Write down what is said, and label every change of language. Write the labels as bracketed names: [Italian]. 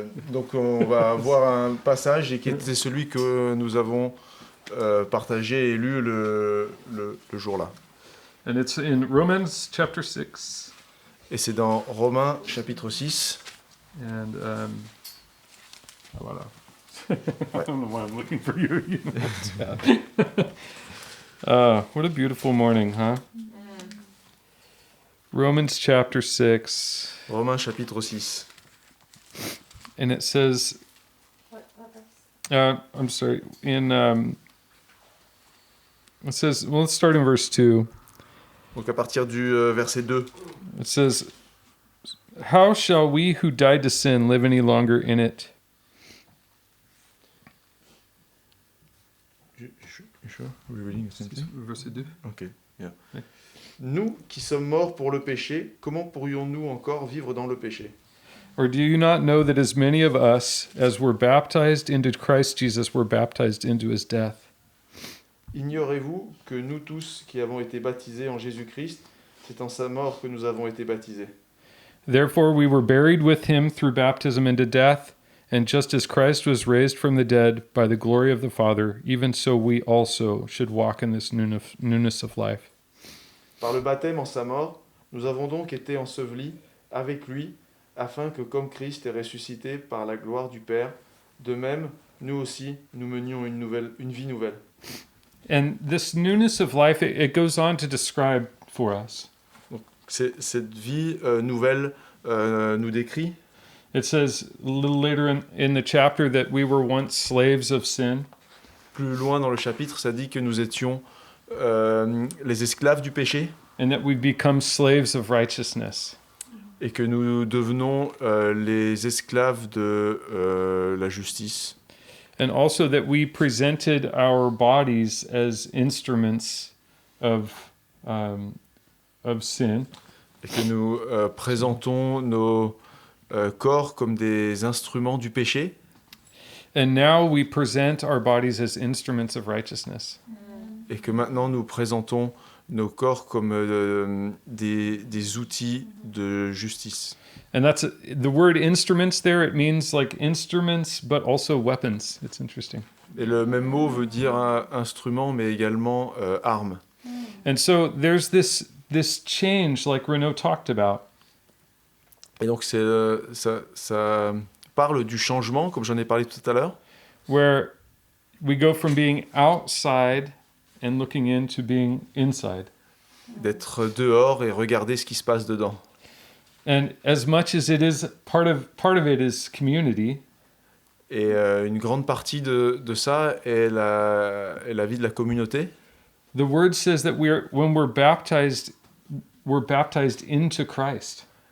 [French] Donc on va voir un passage et qui était celui que nous avons partagé et lu le jour-là. [English] And it's in Romans chapter 6. [French] Et c'est dans Romains chapitre 6. [English] And voilà. I don't know why I'm looking for you. You know, what a beautiful morning, huh? Romans chapter 6. [French] Romains chapitre 6. [English] And it says, I'm sorry, in It says, well, let's start in verse 2. [French] Donc à partir du verset 2. [English] It says, how shall we who died to sin live any longer in it? Sure? Are we reading the same thing? [French] Verset 2. [English] Ok, yeah. [French] Ouais. Nous qui sommes morts pour le péché, comment pourrions-nous encore vivre dans le péché? [English] Or do you not know that as many of us as were baptized into Christ Jesus were baptized into his death? [French] Ignorez-vous que nous tous qui avons été baptisés en Jésus-Christ, c'est en sa mort que nous avons été baptisés. [English] Therefore we were buried with him through baptism into death, and just as Christ was raised from the dead by the glory of the Father, even so we also should walk in this newness of life. [French] Par le baptême en sa mort, nous avons donc été ensevelis avec lui, afin que comme Christ est ressuscité par la gloire du Père, de même, nous aussi, nous menions une vie nouvelle. [English] And this newness of life, it goes on to describe for us. [French] Cette vie nouvelle nous décrit. [English] It says a little later in the chapter that we were once slaves of sin. [French] Plus loin dans le chapitre, ça dit que nous étions les esclaves du péché [English] And that we become slaves of righteousness. [French] et que nous devenons les esclaves de la justice. [English] And also that we presented our bodies as instruments of sin. [French] Et que nous présentons nos corps comme des instruments du péché. [English] And now we present our bodies as instruments of righteousness. [French] Et que maintenant nous présentons nos corps comme des outils de justice. [English] And that's the word instruments there. It means like instruments, but also weapons. It's interesting. [French] Et le même mot veut dire instrument, mais également arme. [English] And so there's this change, like Renaud talked about. [French] Et donc ça parle du changement, comme j'en ai parlé tout à l'heure, [English] Where we go from being outside and looking in to being inside. [French] d'être dehors et regarder ce qui se passe dedans. [English] And as much as it is part of it is community, [French] Et une grande partie de ça est la vie de la communauté. [English] the word says that when we're baptized into Christ.